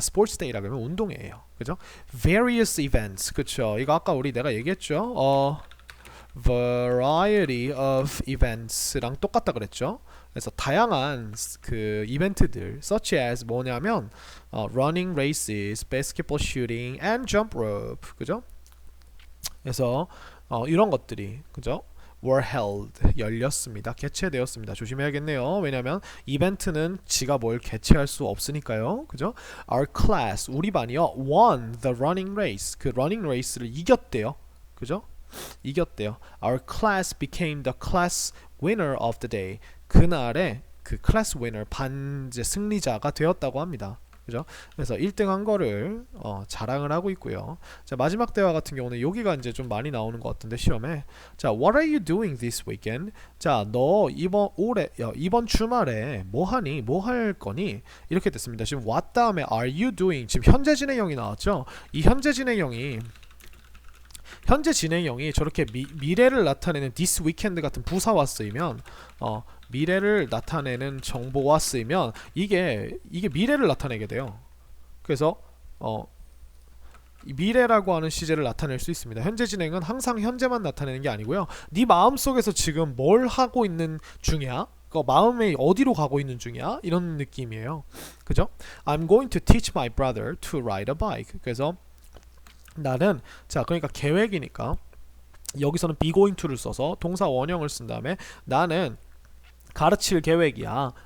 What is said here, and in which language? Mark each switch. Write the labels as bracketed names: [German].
[Korean] 스포츠 데이라고 하면 운동회예요. 그죠? [English] Various events. [Korean] 그쵸? 이거 아까 내가 얘기했죠? Variety of events랑 똑같다 그랬죠? 그래서 다양한 그 이벤트들 [English] such as [Korean] 뭐냐면 [English] running races, basketball shooting and jump rope. [Korean] 그죠? 그래서 이런 것들이 그죠? [English] were held [Korean] 열렸습니다. 개최되었습니다. 조심해야겠네요. 왜냐면 이벤트는 지가 뭘 개최할 수 없으니까요. 그죠? [English] Our class [Korean] 우리 반이요 [English] won the running race. [Korean] 그 running race를 이겼대요. 그죠? 이겼대요. [English] Our class became the class winner of the day. [Korean] 그날의 그 class winner 반 승리자가 되었다고 합니다. 그죠? 그래서 1등 한 거를 자랑을 하고 있고요. 자, 마지막 대화 같은 경우는 여기가 이제 좀 많이 나오는 것 같은데 시험에. 자, [English] What are you doing this weekend? [Korean] 자, 너 이번 주말에 뭐 하니? 뭐 할 거니? 이렇게 됐습니다. 지금 what 다음에 are you doing? 지금 현재 진행형이 나왔죠? 이 현재 진행형이 저렇게 미래를 나타내는 this weekend 같은 부사와 쓰이면 미래를 나타내는 정보와 쓰이면 이게 미래를 나타내게 돼요. 그래서 미래라고 하는 시제를 나타낼 수 있습니다. 현재 진행은 항상 현재만 나타내는 게 아니고요. 네 마음속에서 지금 뭘 하고 있는 중이야? 마음이 어디로 가고 있는 중이야? 이런 느낌이에요. 그죠? [English] I'm going to teach my brother to ride a bike. [Korean] 그래서 나는 그러니까 계획이니까 여기서는 be going to를 써서 동사 원형을 쓴 다음에 나는 가르칠 계획이야.